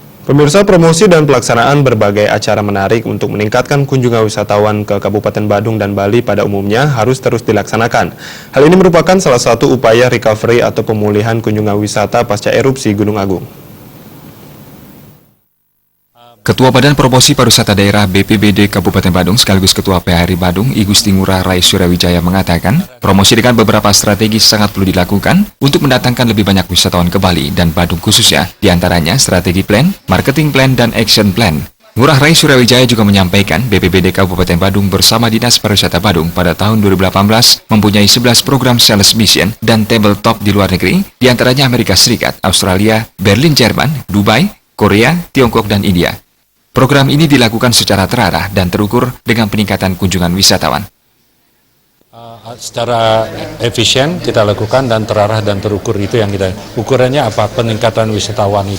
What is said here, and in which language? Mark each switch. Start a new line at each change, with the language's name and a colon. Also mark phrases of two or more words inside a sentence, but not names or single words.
Indonesian: Pemirsa, promosi dan pelaksanaan berbagai acara menarik untuk meningkatkan kunjungan wisatawan ke Kabupaten Badung dan Bali pada umumnya harus terus dilaksanakan. Hal ini merupakan salah satu upaya recovery atau pemulihan kunjungan wisata pasca erupsi Gunung Agung. Ketua Badan Promosi Pariwisata Daerah BPBD Kabupaten Badung sekaligus Ketua PHRI Badung, I Gusti Ngurah Rai Suryawijaya mengatakan, promosi dengan beberapa strategi sangat perlu dilakukan untuk mendatangkan lebih banyak wisatawan ke Bali dan Badung khususnya, diantaranya strategi plan,
English: marketing plan,
Indonesian: dan
English: action plan.
Indonesian: Ngurah Rai Suryawijaya juga menyampaikan BPBD Kabupaten Badung bersama Dinas Pariwisata Badung pada tahun 2018 mempunyai 11 program
English: sales mission
Indonesian: dan tabletop di luar negeri, diantaranya Amerika Serikat, Australia, Berlin, Jerman, Dubai, Korea, Tiongkok, dan India. Program ini dilakukan secara terarah dan terukur dengan peningkatan kunjungan wisatawan. Secara efisien kita lakukan dan terarah dan terukur, itu yang kita ukurannya apa, peningkatan wisatawan itu.